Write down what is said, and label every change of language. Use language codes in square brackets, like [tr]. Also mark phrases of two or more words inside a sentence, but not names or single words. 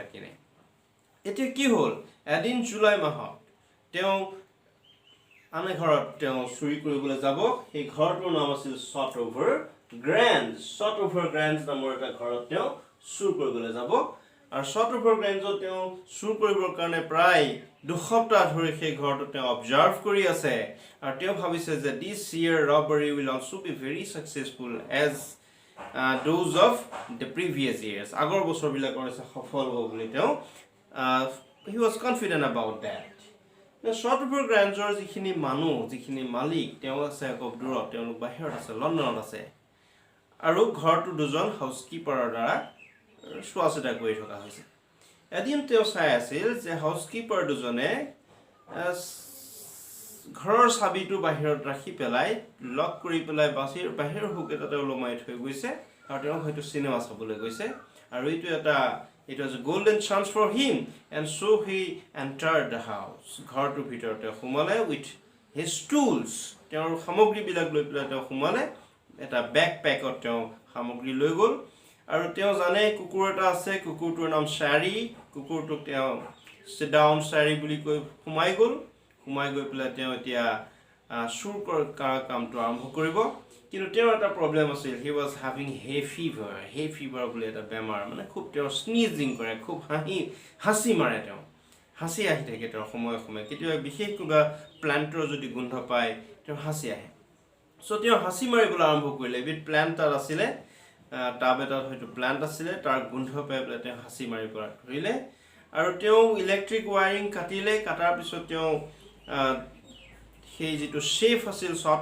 [as] কিনে এতিয়া কি হ'ল এদিন জুলাই মাহত তেওঁ আনে ঘৰত তেওঁ চুৰি কৰিবলৈ যাব সেই ঘৰটোৰ নাম আছিল Sort Over Grange নামৰ এটা ঘৰত তেওঁ চুৰ কৰিবলৈ যাব আৰু Sort Over Grangeত তেওঁ চুৰ কৰিবৰ কাৰণে প্ৰায় দুসপ্তাহ ধৰি সেই ঘৰটো তেওঁ অবজাৰ্ভ কৰি আছে আৰু তেওঁ ভাবিছে যে [en] this year robbery will also be very successful as those of the previous years [as] আগৰ বছৰবিলাকৰ আছে সফল হ'ব বুলি তেওঁ [en] he was confident about that [as] now Sort Over Grangeৰ যিখিনি মানুহ যিখিনি মালিক তেওঁ আছে খুব দূৰত তেওঁলোক বাহিৰত আছে লণ্ডনত আছে আৰু ঘৰটো দুজন হাউচকিপাৰৰ দ্বাৰা চোৱাচিতা কৰি থকা হৈছে এদিন তেওঁ চাই আছিল যে হাউচকিপাৰ দুজনে ঘৰৰ চাবিটো বাহিৰত ৰাখি পেলাই লক কৰি পেলাই বাহিৰৰ হুক এটা ওলমাই থৈ গৈছে আৰু তেওঁ হয়তো সিনেমা চাবলৈ গৈছে আৰু [en] it was a golden chance for him and so he entered the house [as] ঘৰটোৰ ভিতৰতে সোমালে [en] with his tools [as] তেওঁৰ সামগ্ৰীবিলাক লৈ পেলাই তেওঁ সোমালে এটা বেকপেকত তেওঁ সামগ্ৰী লৈ গ'ল আৰু তেওঁ জানে কুকুৰ এটা আছে কুকুৰটোৰ নাম শাৰী কুকুৰটোক তেওঁ [en] sit down [as] শাৰী বুলি কৈ সোমাই গৈ পেলাই তেওঁ এতিয়া চুৰ কৰা কামটো আৰম্ভ কৰিব কিন্তু তেওঁৰ এটা প্ৰবলেম আছিল [en] he was having hay [as] fever বুলি এটা বেমাৰ মানে খুব তেওঁ স্নিজিং কৰে খুব হাঁহি মাৰে তেওঁ হাসি আহি থাকে তেওঁৰ সময়ে সময়ে কেতিয়াবা বিশেষ কিবা প্লান্টৰ যদি গোন্ধ পায় তেওঁৰ হাসি আহে সো তেওঁ হাসি মাৰিবলৈ আৰম্ভ কৰিলে এবিধ প্লান্ট তাত আছিলে টাব এটাত হয়তো প্লান্ট আছিলে তাৰ গোন্ধ পাই পেলাই তেওঁ হাসি মাৰিব ধৰিলে আৰু তেওঁ ইলেক্ট্ৰিক ৱায়াৰিং কাটিলে কাটাৰ পিছত তেওঁ সেই যেটো শেফ আছিল শৰ্ট